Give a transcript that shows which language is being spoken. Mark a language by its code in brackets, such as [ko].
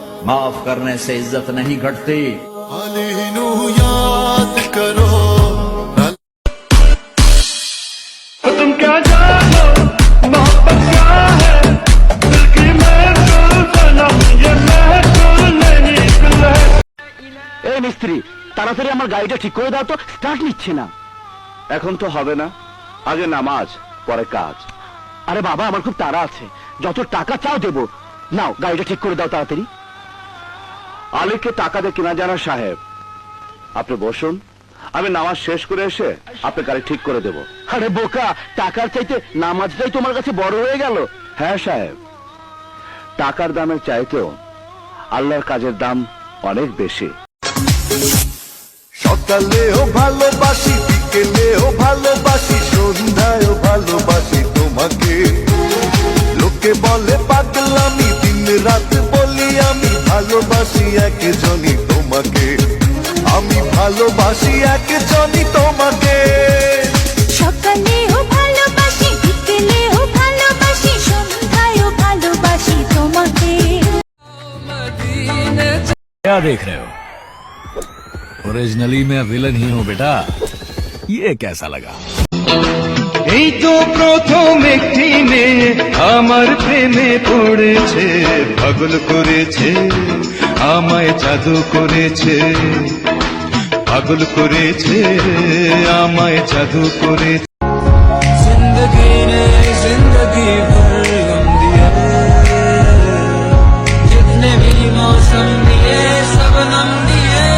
[hi] माफ करने से इज्जत नहीं घटती। याद करो तुम क्या जानो मोहब्बत क्या है, दिल की महफिल सनम ये महफिल नहीं दिल है। [bn] এই মিস্ত্রি তাড়াতাড়ি আমার গাড়িটা ঠিক করে দাও তো, স্টার্ট নিচ্ছে না। এখন তো হবে না, আগে নামাজ পরে কাজ। আরে বাবা আমার খুব তাড়া আছে, যত টাকা চাও দেবো। নাও গাড়িটা ঠিক করে দাও তাড়াতাড়ি। আলীকে টাকা দিয়ে কিনা জানা সাহেব, আপনি বসুন, আমি নামাজ শেষ করে এসে আপনার গাড়ি ঠিক করে দেব। আরে বোকা, টাকার চাইতে নামাজটাই তোমার কাছে বড় হয়ে গেল। হ্যাঁ সাহেব, টাকার দামের চাইতেও আল্লাহর কাজের দাম অনেক বেশি। সকালেও ভালোবাসি, বিকেলেও ভালোবাসি, সন্ধ্যায়ও ভালোবাসি তোমাকে। লোকে বলে পাগলামি, দিন রাত বলি আমি ভালোবাসি একজনই তোমাকে। আমি ভালোবাসি একজনই তোমাকে। সকালেও ভালোবাসি, বিকেলেও ভালোবাসি, সন্ধ্যায়ও ভালোবাসি তোমাকে। [hi] क्या देख रहे हो? ओरिजिनली मैं विलन ही हूँ बेटा। ये कैसा लगा? [bn] এই তো প্রথম একটি মেয়ে আমার প্রেমে পড়েছে, পাগল করেছে আমায়, জাদু করেছে, পাগল করেছে আমায়, জাদু করেছে। [hi] जिंदगी ने जिंदगी भर गम दिए, जितने भी मौसम दिए सब नम दिए।